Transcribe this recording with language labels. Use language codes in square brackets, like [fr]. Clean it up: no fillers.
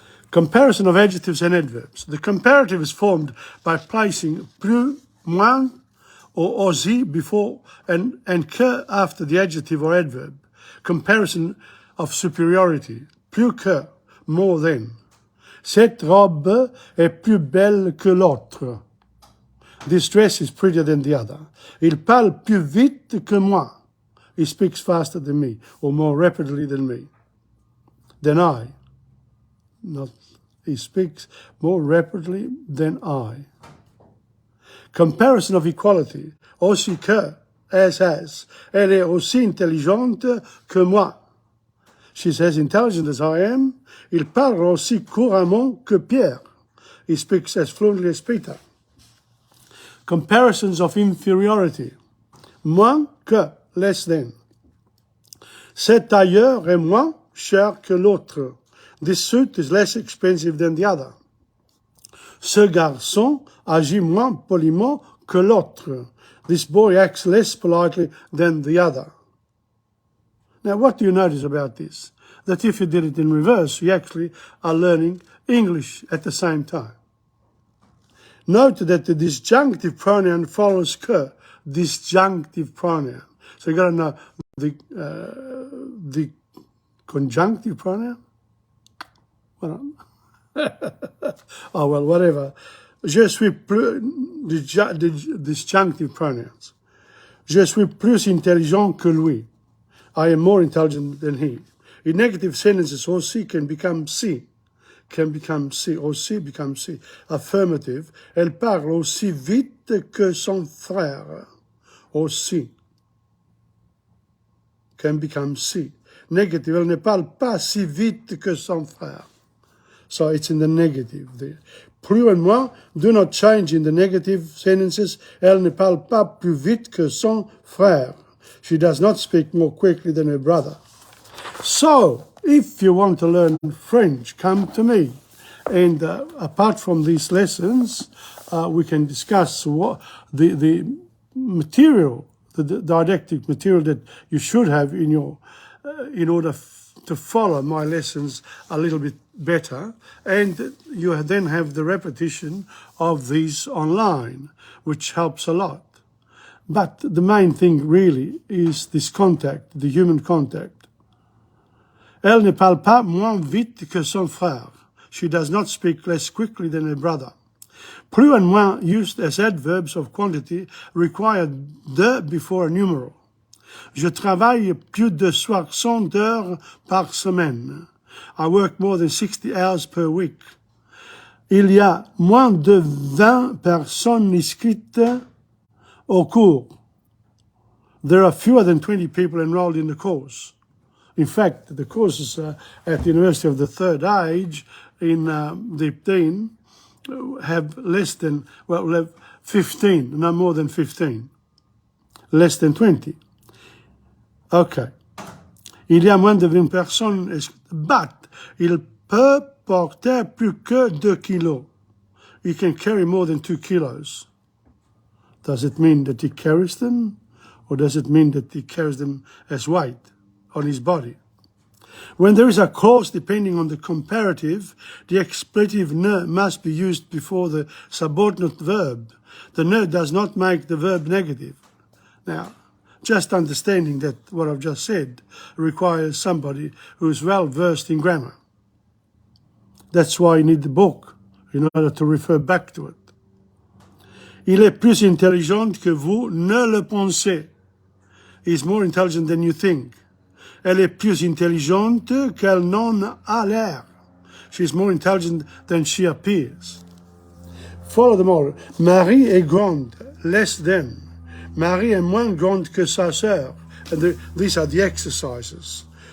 [en] Comparison of adjectives and adverbs. The comparative is formed by placing plus, moins, or aussi before and que after the adjective or adverb. Comparison of superiority. [fr] Plus que, [en] more than. [fr] Cette robe est plus belle que l'autre. [en] This dress is prettier than the other. [fr] Il parle plus vite que moi. [en] He speaks faster than me, or more rapidly than me. Than I. He speaks more rapidly than I. Comparison of equality. Aussi que, as. [fr] Elle est aussi intelligente que moi. [en] She's as intelligent as I am. [fr] Il parle aussi couramment que Pierre. [en] He speaks as fluently as Peter. Comparisons of inferiority. [fr] Moins que, [en] less than. [fr] Cet tailleur est moins cher que l'autre. [en] This suit is less expensive than the other. [fr] Ce garçon agit moins poliment que l'autre. [en] This boy acts less politely than the other. Now, what do you notice about this? That if you did it in reverse, you actually are learning English at the same time. Note that the disjunctive pronoun follows que, disjunctive pronoun. So you got to know the conjunctive pronoun. Oh, well, whatever. [fr] Je suis plus, [en] disjunctive pronouns. [fr] Je suis plus intelligent que lui. [en] I am more intelligent than he. In negative sentences, aussi can become si. Aussi become si. Affirmative. [fr] Elle parle aussi vite que son frère. Aussi. [en] Can become si. Negative. [fr] Elle ne parle pas si vite que son frère. [en] So it's in the negative there. Plus and moins do not change in the negative sentences. [fr] Elle ne parle pas plus vite que son frère. [en] She does not speak more quickly than her brother. So, if you want to learn French, come to me. And apart from these lessons, we can discuss what the material, the didactic material that you should have in your, in order to follow my lessons a little bit better, and you then have the repetition of these online, which helps a lot. But the main thing really is this contact, the human contact. [fr] Elle ne parle pas moins vite que son frère. [en] She does not speak less quickly than her brother. Plus and moins used as adverbs of quantity require de before a numeral. [fr] Je travaille plus de 60 heures par semaine. [en] I work more than 60 hours per week. [fr] Il y a moins de 20 personnes inscrites au cours. [en] There are fewer than 20 people enrolled in the course. In fact, the courses at the University of the Third Age in Deepdene have less than, well, have 15, no more than 15. Less than 20. Okay. [fr] Il y a moins de 20 personnes, [en] but [fr] il peut porter plus que 2 kilos. [en] He can carry more than 2 kilos. Does it mean that he carries them? Or does it mean that he carries them as weight on his body? When there is a clause depending on the comparative, the expletive ne must be used before the subordinate verb. The ne does not make the verb negative. Now, just understanding that what I've just said requires somebody who's well versed in grammar. That's why you need the book, in order to refer back to it. [fr] Il est plus intelligent que vous ne le pensez. [en] He's more intelligent than you think. [fr] Elle est plus intelligente qu'elle n'en a l'air. [en] She's more intelligent than she appears. Follow them all. [fr] Marie est grande, [en] less than. [fr] Marie est moins grande que sa sœur. [en] And these are the exercises.